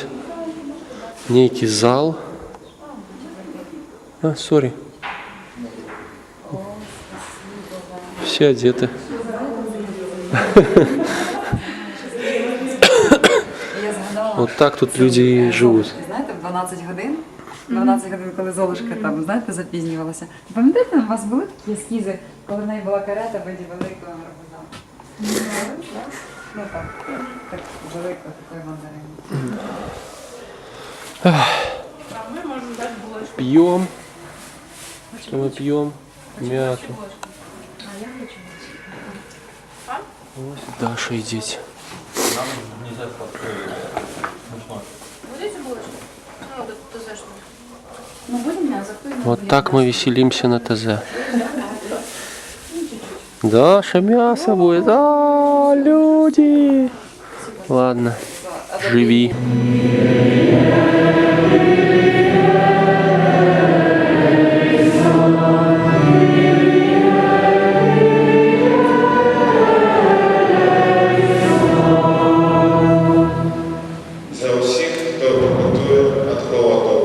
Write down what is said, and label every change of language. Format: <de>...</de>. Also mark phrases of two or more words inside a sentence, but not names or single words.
<ru>Некий зал. Сорі. Все одеты.</ru> <uk>Я згадала,</uk> <ru>Вот так тут люди и живут.</ru> <uk>знаєте, в 12 годин, коли Золушка там, знаєте, запізнювалася. Пам'ятаєте, у вас були такі ескізи, коли в неї була карета в виді великого гарбуза? Ну так великого такої мандарини.</uk> <ru>Пьем. Что мы пьем? Мяту. Вот Даша и дети. Вот так мы веселимся на ТЗ. Даша, мясо будет. А, люди. Ладно, живи.</ru> <uk>За усіх, хто готує від холоду.</uk>